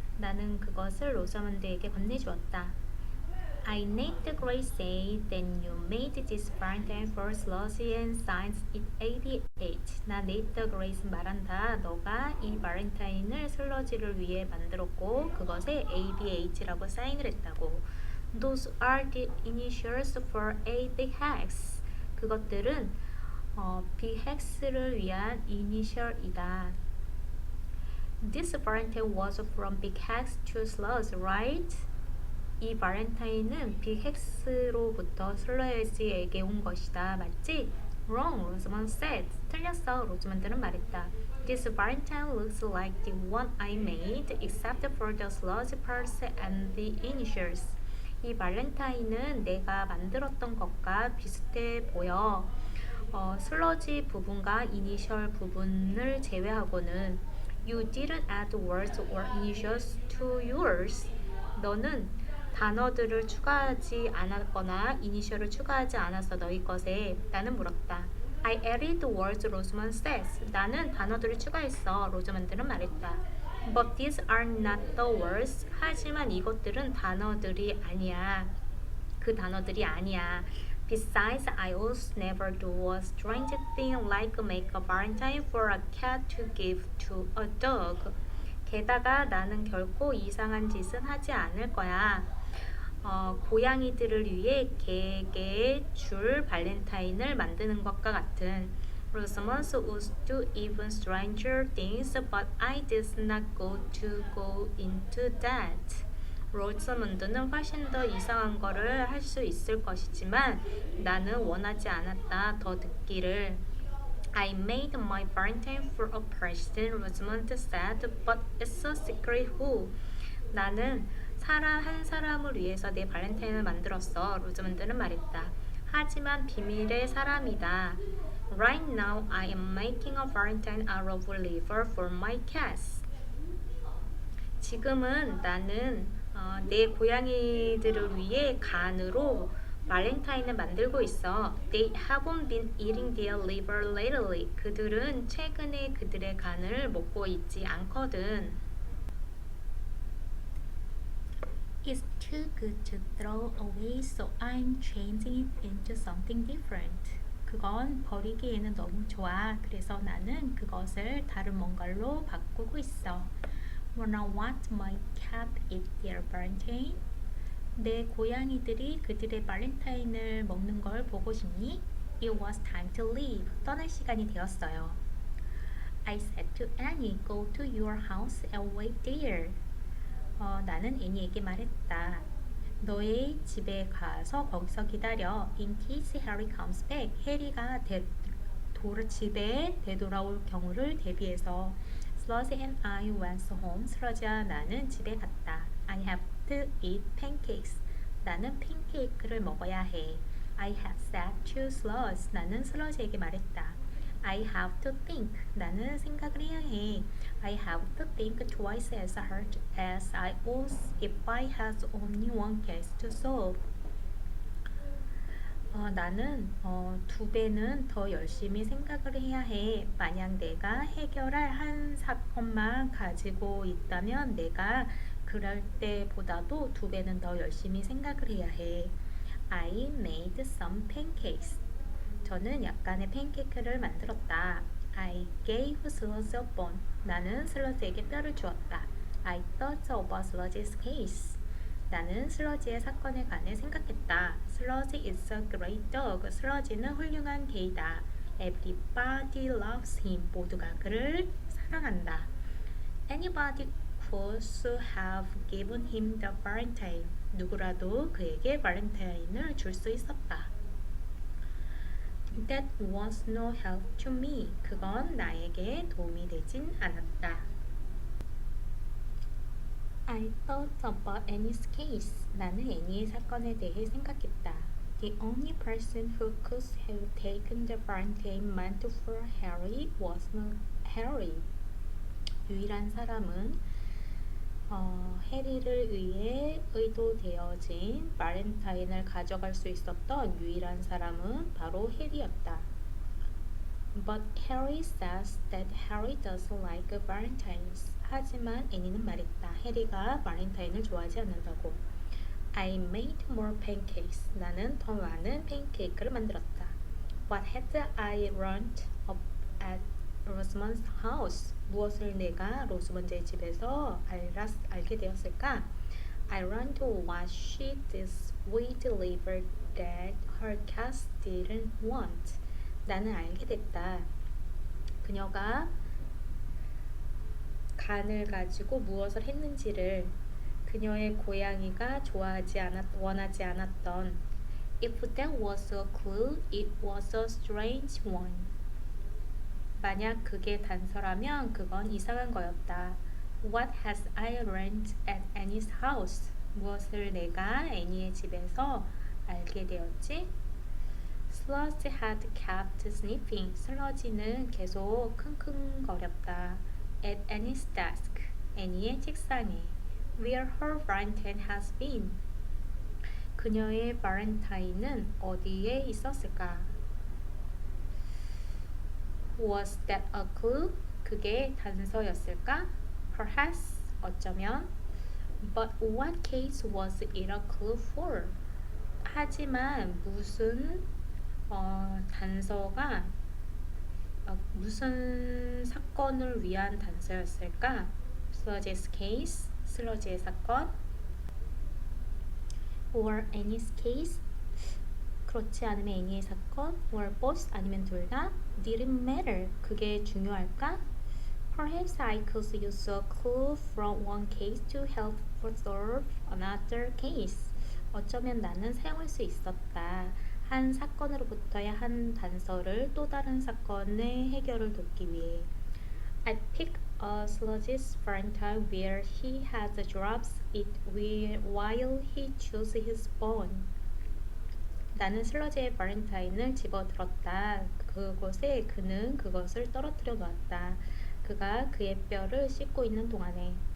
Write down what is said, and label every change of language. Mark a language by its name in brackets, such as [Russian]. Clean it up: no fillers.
[Korean] 나는 그것을 로자먼드에게 건네주었다. [English] I named Gracie, then you made this Valentine for Sludge and signed it 88. [Korean] 나 네이트 그레이스 말한다. 너가 이 발렌타인을 슬러지를 위해 만들었고 그것에 ABH라고 사인을 했다고. [English] Those are the initials for A Big Hex. [Korean] 그것들은 Big Hex를 위한 이니셜이다. [English] This Valentine was from Big Hex to Sludge, right? [Korean] 이 발렌타인은 빅헥스로부터 슬러지에게 온 것이다. 맞지? [English] Wrong, Rosamond said. [Korean] 틀렸어. 로즈먼드는 말했다. [English] This Valentine looks like the one I made, except for the sludge parts and the initials. [Korean] 이 발렌타인은 내가 만들었던 것과 비슷해 보여. 슬러지 부분과 이니셜 부분을 제외하고는 [English] You didn't add words or initials to yours. [Korean] 너는 단어들을 추가하지 않았거나 이니셜을 추가하지 않았어 너희 것에. 나는 물었다. [English] I added words, Rosamond says. [Korean] 나는 단어들을 추가했어. 로즈먼드는 말했다. [English] But these are not the words. [Korean] 하지만 이것들은 단어들이 아니야. 그 단어들이 아니야. [English] Besides, I also never do a strange thing like make a Valentine for a cat to give to a dog. [Korean] 게다가 나는 결코 이상한 짓은 하지 않을 거야. 고양이들을 위해 개에게 줄 발렌타인을 만드는 것과 같은. [English] Rosamond would do even stranger things, but I did not go into that. [Korean] 로즈먼드는 훨씬 더 이상한 거를 할 수 있을 것이지만 나는 원하지 않았다. 더 듣기를. [English] I made my Valentine for a person, Rosamond said, but it's a secret who. [Korean] 나는 한 사람을 위해서 내 발렌타인을 만들었어. 로즈먼드는 말했다. 하지만 비밀의 사람이다. [English] Right now, I am making a Valentine out of liver for my cats. [Korean] 지금은 나는 내 고양이들을 위해 간으로 발렌타인을 만들고 있어. [English] They haven't been eating their liver lately. [Korean] 그들은 최근에 그들의 간을 먹고 있지 않거든. [English] It's too good to throw away, so I'm changing it into something different. [Korean] 그건 버리기에는 너무 좋아. 그래서 나는 그것을 다른 뭔가로 바꾸고 있어. [English] Wanna watch my cat eat their Valentine? [Korean] 내 고양이들이 그들의 발렌타인을 먹는 걸 보고 싶니? [English] It was time to leave. [Korean] 떠날 시간이 되었어요. [English] I said to Annie, go to your house and wait there. [Korean] 나는 애니에게 말했다. 너의 집에 가서 거기서 기다려. [English] In case Harry comes back. [Korean] 해리가 집에 되돌아올 경우를 대비해서. [English] Sludge and I went home. [Korean] 슬러지와 나는 집에 갔다. [English] I have to eat pancakes. [Korean] 나는 팬케이크를 먹어야 해. [English] I have said to Sludge. [Korean] 나는 슬러지에게 말했다. [English] I have to think. [Korean] 나는 생각을 해야 해. [English] I have to think twice as hard as I would if I had only one case to solve. [Korean] 나는 두 배는 더 열심히 생각을 해야 해. 만약 내가 해결할 한 사건만 가지고 있다면 내가 그럴 때보다도 두 배는 더 열심히 생각을 해야 해. [English] I made some pancakes. [Korean] 저는 약간의 팬케이크를 만들었다. [English] I gave Sludge a bone. [Korean] 나는 슬러지에게 뼈를 주었다. [English] I thought about Sludge's case. [Korean] 나는 슬러지의 사건에 관해 생각했다. [English] 슬러지 is a great dog. [Korean] 슬러지는 훌륭한 개이다. [English] Everybody loves him. [Korean] 모두가 그를 사랑한다. [English] Anybody could have given him the Valentine. [Korean] 누구라도 그에게 발렌타인을 줄 수 있었다. [English] That was no help to me. [Korean] 그건 나에게 도움이 되진 않았다. [English] I thought about Annie's case. [Korean] 나는 애니의 사건에 대해 생각했다. [English] The only person who could have taken the Valentine meant for Harry was Harry. [Korean] 유일한 사람은 해리를 위해 의도되어진 발렌타인을 가져갈 수 있었던 유일한 사람은 바로 해리였다. [English] But Harry says that Harry doesn't like Valentines. [Korean] 하지만 애니는 말했다. 해리가 발렌타인을 좋아하지 않는다고. [English] I made more pancakes. [Korean] 나는 더 많은 팬케이크를 만들었다. [English] What had I learned at Rosamond's house? [Korean] 무엇을 내가 로즈먼드의 집에서 알게 되었을까? [English] I learned what she did with the liver that her cats didn't want. [Korean] 나는 알게 됐다. 그녀가 간을 가지고 무엇을 했는지를 그녀의 고양이가 원하지 않았던. [English] If that was a clue, it was a strange one. [Korean] 만약 그게 단서라면 그건 이상한 거였다. [English] What has I learned at Annie's house? [Korean] 무엇을 내가 애니의 집에서 알게 되었지? [English] Sludge had kept sniffing. [Korean] 슬러지는 계속 킁킁거렸다. [English] At Annie's desk. [Korean] 애니의 책상에. [English] Where her Valentine has been. [Korean] 그녀의 발렌타인은 어디에 있었을까? [English] Was that a clue? [Korean] 그게 단서였을까? [English] Perhaps. [Korean] 어쩌면. [English] But what case was it a clue for? [Korean] 하지만 무슨 단서가 무슨 사건을 위한 단서였을까? [English] Sludge's case, [Korean] 슬러지의 사건, [English] or Annie's case, [Korean] 그렇지 않으면 애니의 사건, [English] or both, [Korean] 아니면 둘 다, [English] didn't matter, [Korean] 그게 중요할까? [English] Perhaps I could use a clue from one case to help solve another case. [Korean] 어쩌면 나는 사용할 수 있었다. 한 사건으로부터의 한 단서를 또 다른 사건의 해결을 돕기 위해. [English] I picked a Sludge's Valentine where he had dropped it while he chose his bone. [Korean] 나는 슬러지의 발렌타인을 집어들었다. 그곳에 그는 그것을 떨어뜨려 놓았다. 그가 그의 뼈를 씻고 있는 동안에.